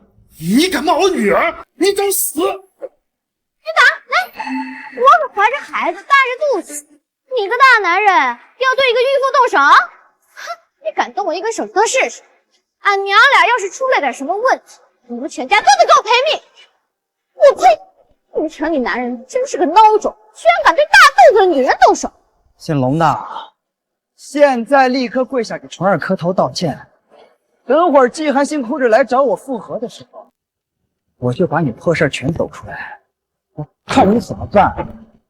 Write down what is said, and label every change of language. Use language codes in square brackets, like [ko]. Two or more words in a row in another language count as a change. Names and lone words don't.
[zh] 你敢罵我女兒，你找死！你打來，我可懷着孩子，大着肚子，你個大男人要對一個孕婦動手？哼，你敢動我一根手指頭試試？俺娘倆要是出來點什麼問題，你們全家都得給我賠命！我呸！你們城裡男人真是個孬種，居然敢對大肚子的女人動手！姓龍的，現在立刻跪下給純兒磕頭道歉。等會兒季寒星哭着來找我復合的時候，我就把你破事全抖出來，我看你怎麼辦。